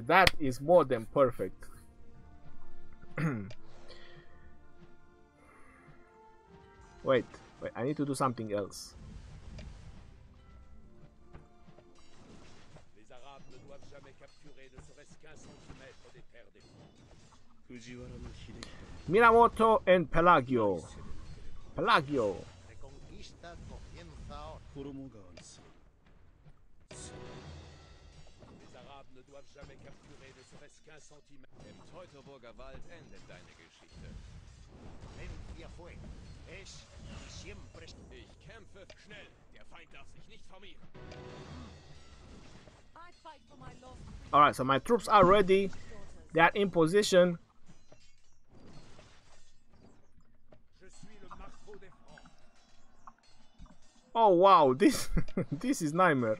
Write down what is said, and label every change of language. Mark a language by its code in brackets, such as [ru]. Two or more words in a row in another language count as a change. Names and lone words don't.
[en] That is more than perfect. Wait, I need to do something else. Minamoto and Pelagio. Pelagio. [es] Reconquista comienza ahora. [fr] Les Arabes ne doivent jamais capturer ne serait-ce qu'un centimètre. [de] Im Teutoburger Wald endet deine Geschichte. [es] Valencia fue, es y siempre. [de] Ich kämpfe schnell. Der Feind darf sich nicht formieren. [en] I fight for my lost freedom. Alright, so my troops are ready. They are in position. Oh wow, this this is nightmare.